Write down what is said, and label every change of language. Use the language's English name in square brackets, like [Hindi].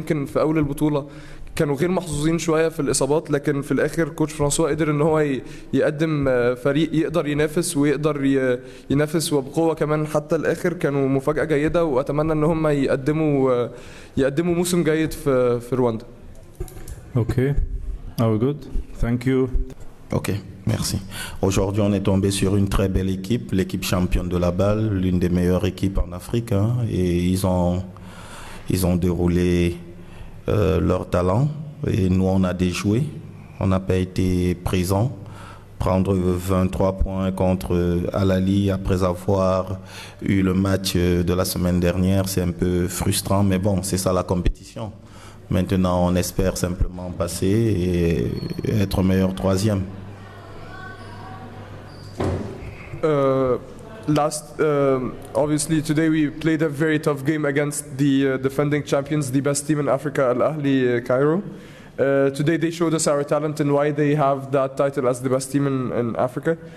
[Arabic] يمكن في اول البطوله كانوا غير محظوظين شويه في الاصابات، لكن في الاخر كوتش فرانسوا قدر ان هو يقدم فريق يقدر ينافس ويقدر ينافس وبقوه كمان حتى الاخر. كانوا مفاجاه جيده، واتمنى ان هم يقدموا موسم جيد في رواندا. [English] Okay, oh good, thank you. [French] Ok, merci. Aujourd'hui, on est tombé sur une très belle équipe, l'équipe championne de la BAL, l'une des meilleures équipes en Afrique, hein, et ils ont déroulé leur talent. Et nous, on a déjoué, on n'a pas été présents. Prendre 23 points contre Ahly après avoir eu le match de la semaine dernière, c'est un peu frustrant, mais bon, c'est ça la compétition. Maintenant, on espère simplement passer et être meilleur troisième. [English] Obviously, today we played a very tough game against the defending champions, the best team in Africa, Ahly Cairo. Today they showed us our talent and why they have that title as the best team in Africa.